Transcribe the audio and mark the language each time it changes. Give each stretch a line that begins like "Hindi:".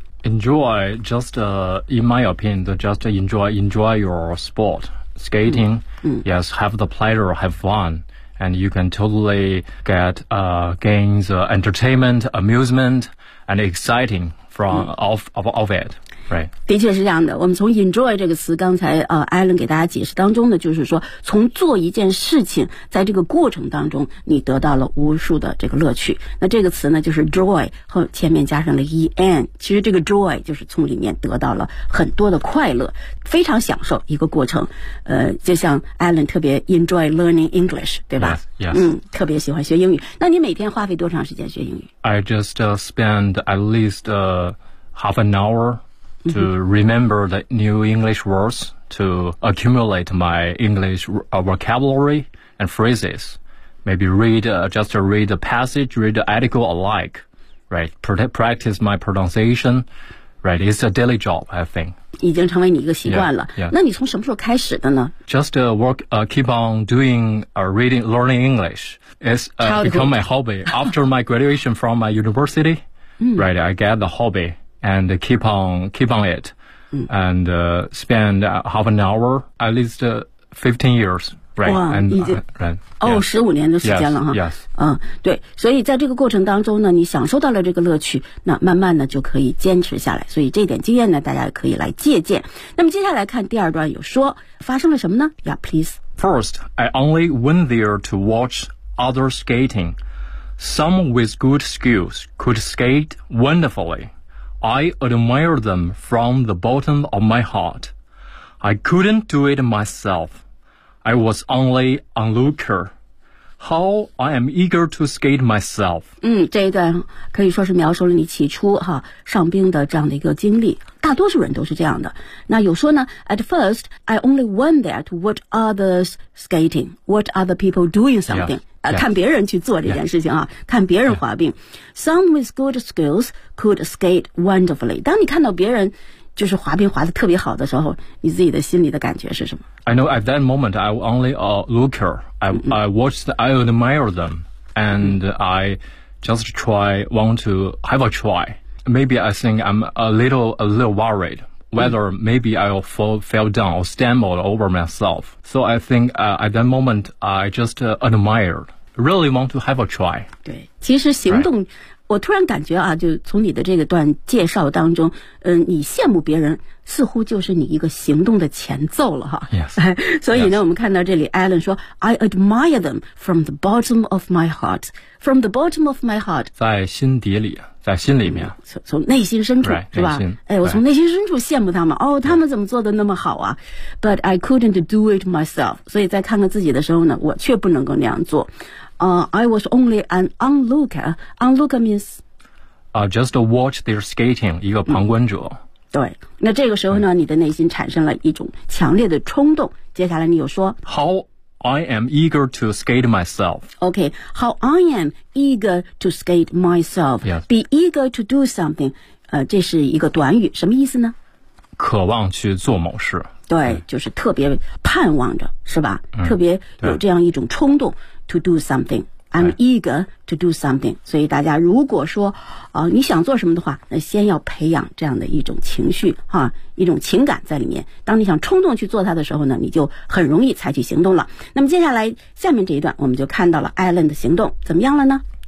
English: Enjoy, just in my opinion, just enjoy your sport. Skating,yes, have the pleasure, have fun. And you can totally get gain the entertainment, amusement, and exciting from,of it. Right.
Chinese: 的确是这样的，我们从 enjoy 这个词刚才Alan 给大家解释当中呢，就是说从做一件事情在这个过程当中你得到了无数的这个乐趣，那这个词呢就是 joy 后前面加上了 en， 其实这个 joy 就是从里面得到了很多的快乐，非常享受一个过程。就像 Alan 特别
English: enjoy learning English
Chinese: 对吧？
English: Yes, yes.
Chinese: 特别喜欢学英语。那你每天花费多长时间学英语？
English: I just spend at least half an hourTo remember the new English words, to accumulate my English vocabulary and phrases. Maybe read the passage, read the article alike, right? Practice my pronunciation, right? It's a daily job, I think.
Chinese: 已经成为你一个习惯了。
English: Yeah, yeah.
Chinese: 那你从什么时候开始的呢？
English: Just keep on doing learning English. It's become my hobby. After my graduation from my university, right, I get the hobby. And keep on it, and spend half an hour at least 15 years, right? Wow, and right.
Chinese: 十五年的时间了哈。
English: Yes.
Chinese: 对，所以在这个过程当中呢，你享受到了这个乐趣，那慢慢呢就可以坚持下来。所以这点经验呢，大家可以来借鉴。那么接下来看第二段，有说发生了什么呢 ？
English: Yeah, please. First, I only went there to watch other skating. Some with good skills could skate wonderfully. I admire them from the bottom of my heart. I couldn't do it myself. I was only an onlooker. How I am eager to skate myself.
Chinese: 嗯，这一段可以说是描述了你起初哈上冰的这样的一个经历。大多数人都是这样的。那有说呢
English: ，At first, I only went there to watch others skating. What other people doing something? Yes.
Chinese: 看别人去做这件事情啊，
English: yes.
Chinese: 看别人滑冰。
English: Yes. Some with good skills could skate wonderfully.
Chinese: 当你看到别人就是滑冰滑得特别好的时候，你自己的心里的感觉是什么
English: ？I know at that moment I only a looker. I watched. I admire them, and I just want to have a try. Maybe I think I'm a little worried whether maybe I'll fall down or stumble over myself. So I think at that moment I just admired. Really want to have a try.
Chinese: 对，其实行动。
English: Right.
Chinese: 我突然感觉啊，就从你的这个段介绍当中，你羡慕别人似乎就是你一个行动的前奏了哈。
English: Yes. 所以呢 yes.
Chinese: 我们看到这里
English: Alan 说 I admire them from the bottom of my heart. From the bottom of my heart.
Chinese: 在心底里，在心里面。从内心深处
English: right,
Chinese: 是吧哎，我从内心深处羡慕他们哦，他们怎么做的那么好啊。
English: But I couldn't do it myself.
Chinese: 所以在看看自己的时候呢，我却不能够那样做。
English: I was only an onlooker. Onlooker means, just watch their skating.
Chinese: 一个旁观者。对，那这个时候呢，你的内心产生了一种强烈的冲动。接下来你又说
English: ，How I am eager to skate myself. Okay, how I am eager to skate myself. Yes. Be eager to do something.
Chinese: 这是一个短语，什么意思呢？渴望去做某事。对，就是特别盼望着，是吧？特别有这样一种冲动。
English: To do something, I'm eager to do something.
Chinese: 所以大家如果说，你想做什么的话，那先要培养这样的一种情绪哈，一种情感在里面。当你想冲动去做它的时候呢，你就很容易采取行动了。那么接下来下面这一段，我们就看到了 Alan 的行动怎么样了呢